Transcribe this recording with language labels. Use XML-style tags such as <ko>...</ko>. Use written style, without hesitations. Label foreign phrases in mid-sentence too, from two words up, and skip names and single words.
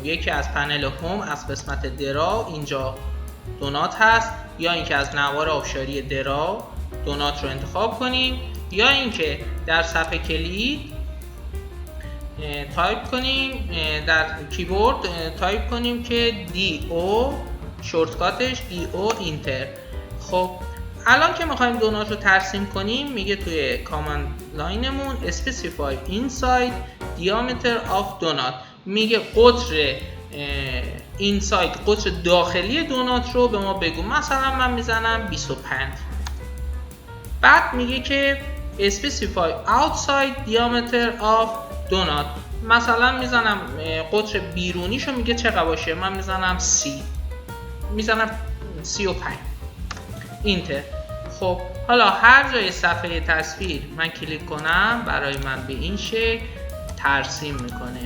<fa>یکی از پنل هوم از قسمت درا، اینجا دونات هست، یا اینکه از نوار آبشاری درا دونات رو انتخاب کنیم، یا اینکه در صفحه کلید تایپ کنیم، در کیبورد تایپ کنیم که DO شورتکاتش DO اینتر. خب الان که میخوایم دونات رو ترسیم کنیم، میگه توی کامند لاینمون</fa> <en>specify inside diameter of donut،</en> <fa>میگه قطر اینساید، قطر داخلی دونات رو به ما بگو. مثلا من میزنم 25. بعد میگه که</fa> <en>specify outside diameter of donut،</en> <fa>مثلا میزنم قطر بیرونیشو میگه چقدر باشه، من میزنم 30، میزنم 35 اینتر. خب حالا هر جای صفحه تصویر من کلیک کنم برای من به این شکل ترسیم میکنه.</fa>